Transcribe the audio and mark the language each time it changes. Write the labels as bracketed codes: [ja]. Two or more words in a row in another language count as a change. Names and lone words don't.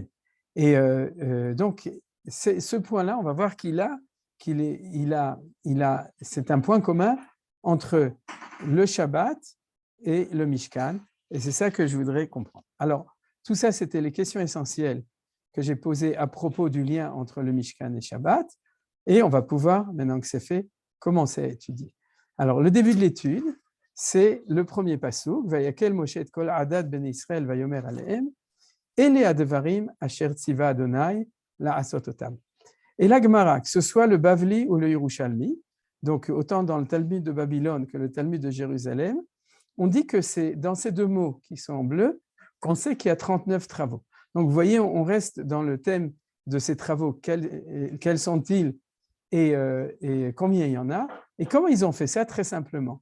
[fr] Et donc, ce point-là, on va voir c'est un point commun entre le Shabbat et le Mishkan, et c'est ça que je voudrais comprendre. Alors, tout ça, c'était les questions essentielles que j'ai posées à propos du lien entre le Mishkan et Shabbat, et on va pouvoir, maintenant que c'est fait, commencer à étudier. Alors, le début de l'étude, c'est le premier passouk, [he] ויקהל משה את כל עדת בני ישראל ויאמר אלהם, אלה הדברים אשר צוה ה' לעשת אתם. [fr] Et la Gemara, que ce soit le Bavli ou le Yerushalmi, donc autant dans le Talmud de Babylone que le Talmud de Jérusalem, on dit que c'est dans ces deux mots qui sont en bleu qu'on sait qu'il y a 39 travaux. Donc vous voyez, on reste dans le thème de ces travaux, quels sont-ils et combien il y en a, et comment ils ont fait ça très simplement.